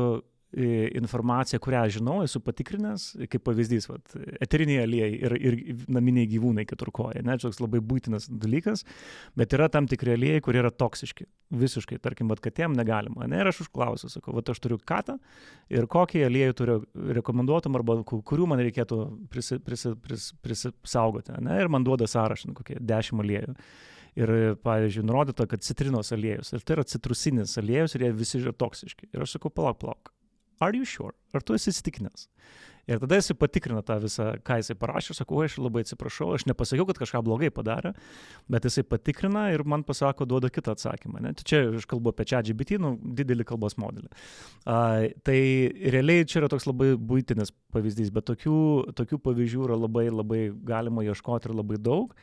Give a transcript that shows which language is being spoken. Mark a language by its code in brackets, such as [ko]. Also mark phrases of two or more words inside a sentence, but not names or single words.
[lt] informaciją, kurią žinau, esu patikrinęs, kaip pavyzdys, eteriniai aliejai ir naminiai gyvūnai keturkojai, toks labai būtinas dalykas, bet yra tam tikri aliejai, kurie yra toksiški, visiškai, tarkim, katėm negalima, ir aš užklausiu, sakau, aš turiu katą ir kokį aliejų turiu rekomenduotum arba kurių man reikėtų prisisaugoti, ir man duoda sąrašą, kokie 10 aliejų. Ir, pavyzdžiui, nurodyta, kad citrinos aliejus, ir tai yra citrusinis aliejus ir jie visi yra toksiški. Ir aš sakau, palauk. [en] Are you sure? [lt] Ar tu esi įsitikinęs? Ir tada jisai patikrina tą visą, ką jisai parašė, sakau, aš labai atsiprašau, aš nepasakiau, kad kažką blogai padarė, bet jisai patikrina ir man pasako, duoda kitą atsakymą. Tai čia aš kalbu apie ChatGPT, didelį kalbos modelį. Tai realiai čia yra toks labai buitinis pavyzdys, bet tokių pavyzdžių yra labai, labai galima ieškoti ir labai daug.